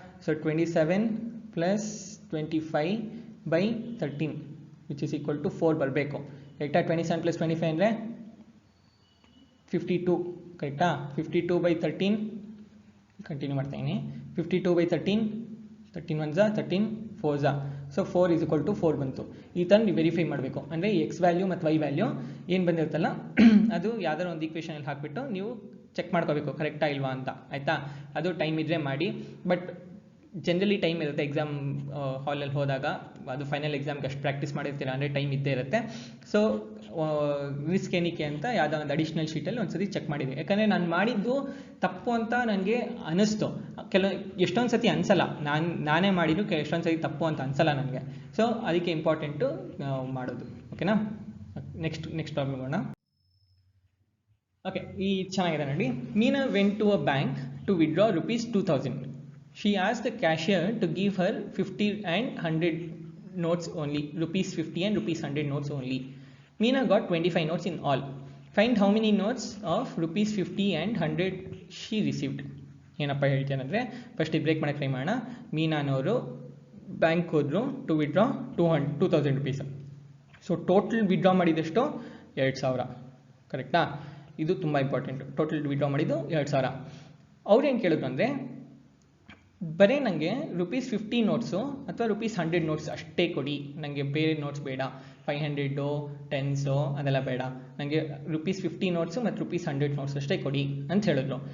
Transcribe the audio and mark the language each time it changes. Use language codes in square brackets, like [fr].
[en] So 27 plus 25/13 which is equal to 4 [kn] ಬರಬೇಕು. ಕರೆಕ್ಟಾ? 27 plus 25 ಅಂದರೆ 52. ಕರೆಕ್ಟಾ? 52/13 ಕಂಟಿನ್ಯೂ ಮಾಡ್ತಾ ಇದ್ದೀನಿ. 52/13, 13 1s 13 4s. [en] so 4 is equal to 4 [kn] ಬಂತು. ಈ ಥರ ನೀವು ವೆರಿಫೈ ಮಾಡಬೇಕು. ಅಂದರೆ ಈ ಎಕ್ಸ್ ವ್ಯಾಲ್ಯೂ ಮತ್ತು ವೈ ವ್ಯಾಲ್ಯೂ ಏನು ಬಂದಿರುತ್ತಲ್ಲ ಅದು ಯಾವ್ದಾರು ಒಂದು ಈಕ್ವೇಷನಲ್ಲಿ ಹಾಕಿಬಿಟ್ಟು ನೀವು ಚೆಕ್ ಮಾಡ್ಕೋಬೇಕು ಕರೆಕ್ಟಾ ಇಲ್ವಾ ಅಂತ. ಆಯಿತಾ? ಅದು ಟೈಮ್ ಇದ್ದರೆ ಮಾಡಿ. ಬಟ್ ಜನರಲಿ ಟೈಮ್ ಇರುತ್ತೆ ಎಕ್ಸಾಮ್ ಹಾಲಲ್ಲಿ ಹೋದಾಗ. ಅದು ಫೈನಲ್ ಎಕ್ಸಾಮ್ಗೆ ಅಷ್ಟು ಪ್ರಾಕ್ಟೀಸ್ ಮಾಡಿರ್ತೀರ ಅಂದರೆ ಟೈಮ್ ಇದ್ದೇ ಇರುತ್ತೆ. ಸೊ ರಿಸ್ಕ್ ಏನಕ್ಕೆ ಅಂತ ಯಾವುದೋ ಒಂದು ಅಡಿಷ್ನಲ್ ಶೀಟಲ್ಲಿ ಒಂದ್ಸತಿ ಚೆಕ್ ಮಾಡಿದೆ. ಯಾಕಂದರೆ ನಾನು ಮಾಡಿದ್ದು ತಪ್ಪು ಅಂತ ನನಗೆ ಅನ್ನಿಸ್ತು. ಎಷ್ಟೊಂದು ಸತಿ ಅನಿಸಲ್ಲ, ನಾನೇ ಮಾಡಿದ್ದು ಎಷ್ಟೊಂದು ಸತಿ ತಪ್ಪು ಅಂತ ಅನಿಸಲ್ಲ ನನಗೆ. ಸೊ ಅದಕ್ಕೆ ಇಂಪಾರ್ಟೆಂಟು ಮಾಡೋದು. ಓಕೆನಾ? ನೆಕ್ಸ್ಟ್ ಪ್ರಾಬ್ಲಮ್ ನೋಡೋಣ. [en] okay, [kn] ಈ ಚೆನ್ನಾಗಿದೆ ನೋಡಿ. [en] Meena went to a bank to withdraw ₹2000. She asked the cashier to give her 50 and 100 notes only, ₹50 and ₹100 notes only. Meena got 25 notes in all. Find how many notes of ₹50 and 100 she received. [kn] ಏನಪ್ಪ ಹೇಳ್ತೇನೆ ಅಂದರೆ, first break ಮಾಡೋಕ್ಕೆ try ಮಾಡೋಣ. ಮೀನಾನವರು bank ಹೋದರು [en] to withdraw [kn] ₹2000. So total withdraw ಮಾಡಿದಷ್ಟು 2000. ಕರೆಕ್ಟಾ? ಇದು ತುಂಬ ಇಂಪಾರ್ಟೆಂಟು. ಟೋಟಲ್ ವಿಡ್ರಾ ಮಾಡಿದ್ದು 2000. ಅವ್ರು ಏನು ಕೇಳಿದ್ರು ಅಂದರೆ, ಬರೀ ನನಗೆ ₹50 ನೋಟ್ಸು ಅಥವಾ ₹100 ನೋಟ್ಸ್ ಅಷ್ಟೇ ಕೊಡಿ, ನನಗೆ ಬೇರೆ ನೋಟ್ಸ್ ಬೇಡ, 500 10s ಅದೆಲ್ಲ ಬೇಡ, ನನಗೆ ₹50 ನೋಟ್ಸು ಮತ್ತು ₹100 ನೋಟ್ಸ್ ಅಷ್ಟೇ ಕೊಡಿ ಅಂತ ಹೇಳಿದ್ರು.